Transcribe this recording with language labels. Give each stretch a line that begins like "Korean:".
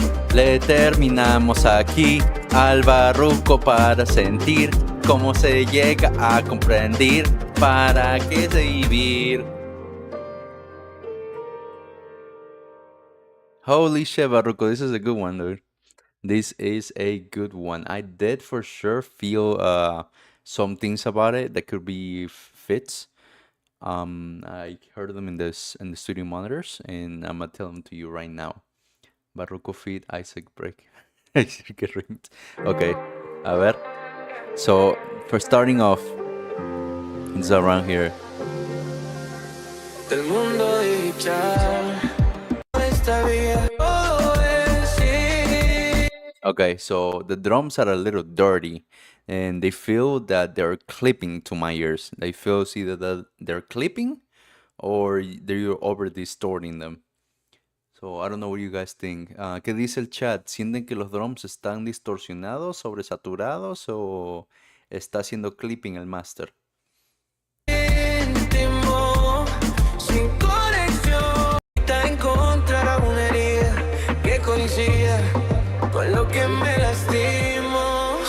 Spanish: que terminamos aquí al barruco para sentir cómo se llega a comprender para qué se vivir.
English: Holy shit, barruco, this is a good one, dude. This is a good one. I did for sure feel some things about it that could be fits. I heard them in the studio monitors, and I'm gonna tell them to you right now. Barroco feat Isaac Break. Isaac Remix. Okay,
Spanish: a ver.
English: So for starting off, it's around here.
Spanish: Del mundo digital, esta vida todo es sí.
English: Okay, so the drums are a little dirty, and they feel that they're clipping to my ears. They feel either that they're clipping or they're over distorting them. So I don't know what you guys think.
Spanish: ¿Qué dice el chat? ¿Sienten que los drums están distorsionados, sobresaturados o está haciendo clipping el master? Íntimo, sin conexión, encontrar una herida que coincida con lo que me lastimo.